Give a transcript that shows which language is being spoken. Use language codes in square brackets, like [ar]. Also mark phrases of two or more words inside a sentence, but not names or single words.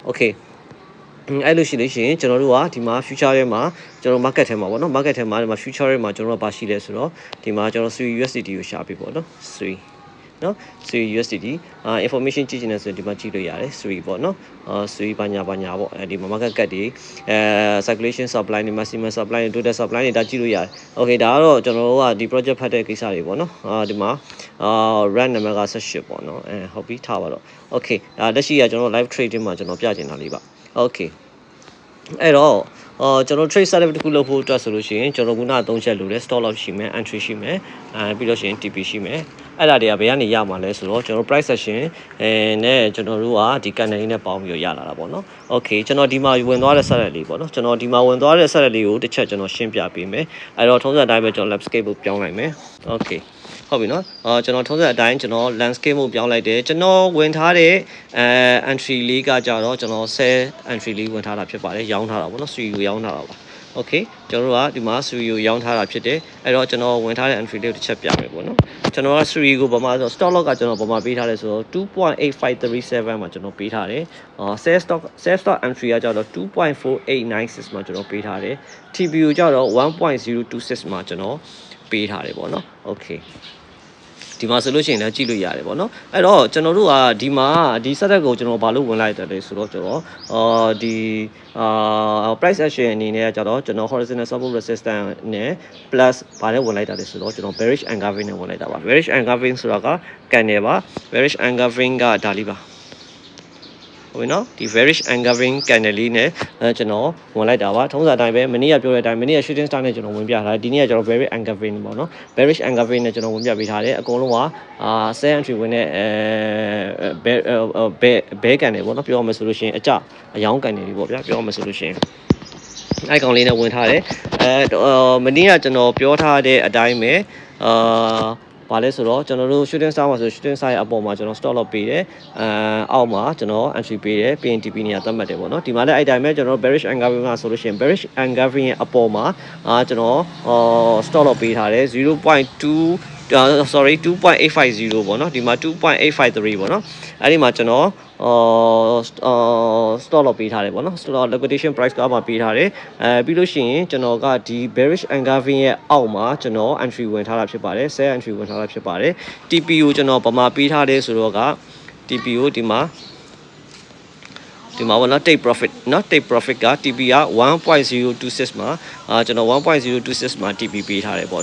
[my] okayအဲ့လိုရှိလို့ရှိရင်ကျွန်တော်တို့ကဒီမှာ future ထဲမှာကျွန်တော် market ထဲမှာပေါ့နော် market ထဲမှာဒီမှာ future ထဲမှာကျွန်တော်တို့ကပါရှိလဲဆိုတော့ဒီမှာကျွန်တော် SUI USDT ကိုရှာပေးပေါ့နော် SUI နော် SUI USDT information ကြည့်ချင်တယ်ဆိုရင်ဒီမှာကြည့်လို့ရတယ် SUI ပေါ့နော်SUI ဘာညာပေါ့ဒီမှာ [en] market cap [my] တွေ [en] circulation supply [my] တွေ [en] maximum supply [my] တွေ [en] total supply [my] တွေဒါကြည့်လို့ရတယ် okay ဒါကတော့ကျွန်တော်တို့ကဒီ project ဖတ်တဲ့ကိစ္စတွေပေါ့နော်ဒီမှာ [en] run number [my] က18ပေါ့နော်ဟုတ်ပြီထားပါတော့ okay လက်ရှိကကျွန်တော် [en] live trading [my] မှာကျွန်တော်ပြချင်တာလေးပါ okay အဲ့တော့ကျွန်တော် [en] trade setup [my] တခုလုပ်ဖို့ အတွက်ဆိုလို့ရှိရင်ကျွန်တော်ခုန3ချက်လိုတယ် [en] stop loss [my] ရှိမယ် entry ရှိမယ်ပြီးလို့ရှိရင် TP ရှိမယ်အဲ့ဒါတွေကဘယ်ကနေရမှာလဲဆိုတော့ကျွန်တော် [en] price action [my] နဲ့ကျွန်တော်တို့ကဒီ candle လေးနဲ့ပေါင်းပြီးရလာတာပေါ့နော် okay ကျွန်တော်ဒီမှာဝင်သွားတဲ့ setup လေးပေါ့နော်ကျွန်တော်ဒီမှာဝင်သွားတဲ့ setup လေးကိုတစ်ချက်ကျွန်တော်ရှင်းပြပေးမယ်အဲ့တော့ထုံးစံအတိုင်းပဲကျွန်တော် landscape ကိုပြောင်းလိုက်မယ် okay ဟုတ်ပြီနော်ကျွန်တော်ထုံးစံအတိုင်းကျွန်တော် landscape ကိုပြောင်းလိုက်တယ်ကျွန်တော်ဝင်ထားတဲ့ entry လေးကကြတော့ကျွန်တော် [en] sell entry [my] လေးဝင်ထားတာဖြစ်ပါတယ်ရောင်းထားတာပေါ့နော် SUI ကိုရောင်းထားတာပါ okay ကျွန်တော်တို့ကဒီမှာ SUI ကိုရောင်းထားတာဖြစ်တယ်အဲ့တော့ကျွန်တော်ဝင်ထားတဲ့ entry လေးကိုတစ်ချက်ပြမယ်ပေါ့နော်ကျွန်တော်က SUI ကိုဘာမှဆို [en] stop loss [my] ကကျွန်တော်ဘာမှပေးထားလဲဆိုတော့ 2.8537 မှာကျွန်တော်ပေးထားတယ် [en] sell stop entry [my] ကကြတော့ 2.4896 မှာကျွန်တော်ပေးထားတယ် TP ကိုကြတော့ 1.026 မှာကျွန်တော်ပေးထားတယ်ပေါ့နော် okayဒီမှာဆိုလို့ရှိရင်လည်းကြည့်လို့ရတယ်ပေါ့နော်အဲ့တော့ကျွန်တော်တို့ကဒီမှာဒီ setup ကိုကျွန်တော်ဘာလို့ဝင်လိုက်တယ်လဲဆိုတော့ကျွန်တော်ဒီ [en] price action [my] အနေနဲ့ကြတော့ကျွန်တော် [en] horizontal support resistance [my] နဲ့ plus ဘာနဲ့ဝင်လိုက်တာလဲဆိုတော့ကျွန်တော် [en] bearish engulfing [my] နဲ့ဝင်လိုက်တာပါ [en] bearish engulfing [my] ဆိုတာက candle ပါ [en] bearish engulfing [my] ကဒါလေးပါဟုတ်နော်ဒီ [en] bearish engulfing candle [my] လေးနဲ့ကျွန်တော်ဝင်လိုက်တာပါထုံးစံအတိုင်းပဲမနေ့ကပြောတဲ့အတိုင်းမနေ့က [en] shooting star [my] နဲ့ကျွန်တော်ဝင်ပြထားတယ်ဒီနေ့ကကျွန်တော် [en] bearish engulfing [my] ပေါ့နော် [en] bearish engulfing [my] နဲ့ကျွန်တော်ဝင်ပြပေးထားတယ်အကုန်လုံးက [en] sell entry [my] ဝင်တဲ့ [en] bear candle [my] ပေါ့နော်ပြောရမယ်ဆိုလို့ရှိရင်အယောင်း candle တွေပေါ့ဗျာပြောရမယ်ဆိုလို့ရှိရင်အဲ့ကောင်လေးနဲ့ဝင်ထားတယ်မနေ့ ကကျွန်တော်ပြောထားတဲ့အတိုင်းပဲဘာလဲဆိုတော့ကျွန်တော်တို့ [en] shooting star [my] မှာဆို [en] shooting star [my] ရဲ့အပေါ်မှာကျွန်တော် [en] stop loss [my] ပေးတယ်အောက်မှာကျွန်တော် entry ပေးတယ်ပြီးရင် TP နေရာသတ်မှတ်တယ်ပေါ့နော်ဒီမှာလည်းအဲ့တိုင်းပဲကျွန်တော် [en] bearish engulfing [my] မှာဆိုလို့ရှိရင် [en] bearish engulfing [my] ရဲ့အပေါ်မှာကျွန်တော် [en] stop loss [my] ပေးထားတယ် 0.2 sorry 2.850 ပေါ့နော်ဒီမှာ 2.853 ပေါ့နော်အဲ့ဒီမှာကျွန်တော် [en] stop loss [my] ပေးထားတယ်ပေါ့နော် [en] stop liquidation price [my] ကမှပေးထားတယ်ပြီးလို့ရှိရင်ကျွန်တော်ကဒီ [en] bearish engulfing [my] ရဲ့အောက်မှာကျွန်တော် entry ဝင်ထားတာဖြစ်ပါတယ် [en] sell entry [my] ဝင်ထားတာဖြစ်ပါတယ် TP ကိုကျွန်တော်ဗမာပေးထားတယ်ဆိုတော့က TP ကိုဒီမှာပေါ့နော် [en] take profit [my] နော် [en] take profit [my] က TP က 1.026 မှာကျွန်တော် 1.026 မှာ TP ပေးထားတယ်ပေါ့